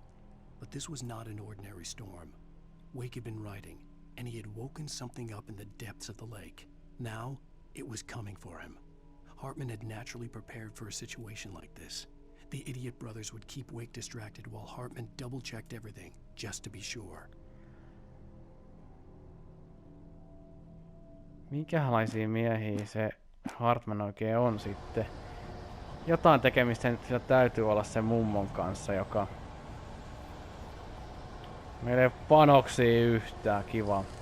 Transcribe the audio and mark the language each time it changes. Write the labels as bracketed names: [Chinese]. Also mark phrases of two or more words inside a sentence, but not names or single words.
[English] But this was not an ordinary storm. Wake had been writing, and he had woken something up in the depths of the lake. Now, it was coming for him. Hartman had naturally prepared for a situation like this. The idiot brothers would keep Wake distracted while Hartman double-checked everything, just to be sure. [Finnish] Minkälaisia miehiä se Hartman oikein on sitten? Jotain tekemistä sillä täytyy olla sen mummon kanssa, joka... Meillä ei ole panoksia yhtään, kiva.